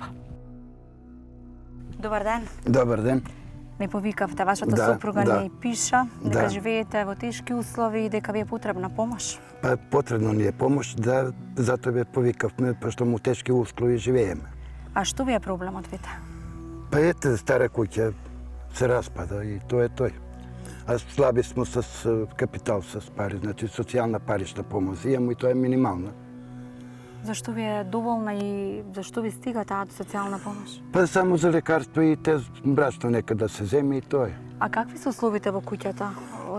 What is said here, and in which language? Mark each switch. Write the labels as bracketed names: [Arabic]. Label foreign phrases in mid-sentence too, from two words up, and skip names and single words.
[Macedonian] Добар ден. Добар ден. Ме повикавте, вашата Да, сопруга да. ни пиша дека Да. живеете во тешки услови и дека ви е потребна помош. Па потребно ни е помош, да, затоа ве повикавме, пошто му тешки услови живееме. А што ви е проблемот, Вите? [Serbian] Pa ete, stara kuća se raspada i to je to. A slabi smo [Macedonian] с капитал, с пари. Значи социјална парична помош имamo и тоа е минимална. Зашто ви е доволна и зашто ви стига таа социјална помош? Па само за лекарство и те брашно нека да се земе и тоа е. А какви се условите во куќата? Од